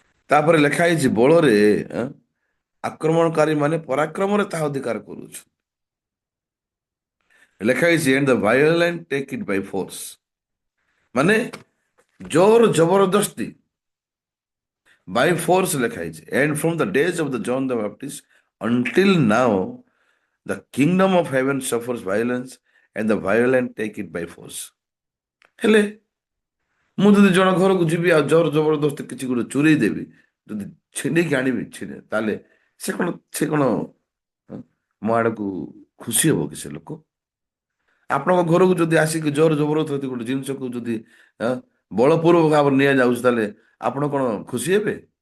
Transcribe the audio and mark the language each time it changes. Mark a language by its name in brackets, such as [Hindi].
[Odia] ତାପରେ ଲେଖା ହେଇଛି ବଳରେ ଆକ୍ରମଣକାରୀ ମାନେ ପରାକ୍ରମରେ ତାହା ଅଧିକାର କରୁଛୁ। ଲେଖା ହେଇଛି [English] and the violent take it by force, [Odia] ମାନେ ଜୋର ଜବରଦସ୍ତି, ବାଇ ଫୋର୍ସ ଲେଖା ହେଇଛି। [English] And from the days of the John the Baptist until now the kingdom of heaven suffers violence and the violent take it by force। [Odia] ହେଲେ ମୁଁ ଯଦି ଜଣ ଘରକୁ ଯିବି ଆଉ ଜୋର ଜବରଦସ୍ତି କିଛି ଗୋଟେ ଚୁରେଇ ଦେବି, ଯଦି ଛିଣ୍ଡେଇକି ଆଣିବି ତାହେଲେ ସେ କଣ ମୋ ଆଡକୁ ଖୁସି ହବ କି ସେ ଲୋକ? ଆପଣଙ୍କ ଘରକୁ ଯଦି ଆସିକି ଜୋର ଜବରଦସ୍ତି ଗୋଟେ ଜିନିଷକୁ ଯଦି ଅ, ବଳପୂର୍ବକ ଭାବରେ ନିଆଯାଉଛି, ତାହେଲେ ଆପଣ କଣ ଖୁସି ହେବେ?